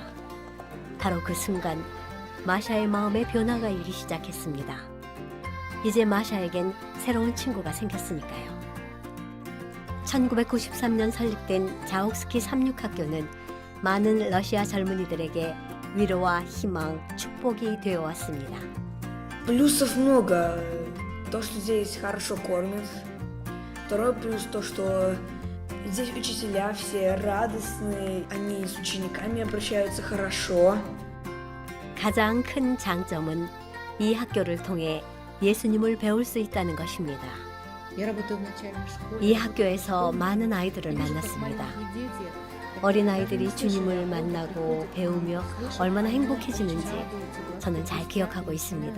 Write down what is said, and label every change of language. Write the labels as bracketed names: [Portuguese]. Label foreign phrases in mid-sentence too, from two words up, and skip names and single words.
[Korean] 바로 그 순간 마샤의 마음에 변화가 일기 시작했습니다. 이제 마샤에겐 새로운 친구가 생겼으니까요. 1993년 설립된 자옥스키 삼육학교는 많은 러시아 젊은이들에게 위로와 희망, 축복이 되어왔습니다. [Russian] Плюсов много. То, что здесь хорошо кормят. Второй плюс то, что здесь учителя все радостные, они с учениками обращаются хорошо. [Korean] 가장 큰 장점은 이 학교를 통해 예수님을 배울 수 있다는 것입니다. 이 학교에서 많은 아이들을 만났습니다. 어린아이들이 주님을 만나고 배우며 얼마나 행복해지는지 저는 잘 기억하고 있습니다.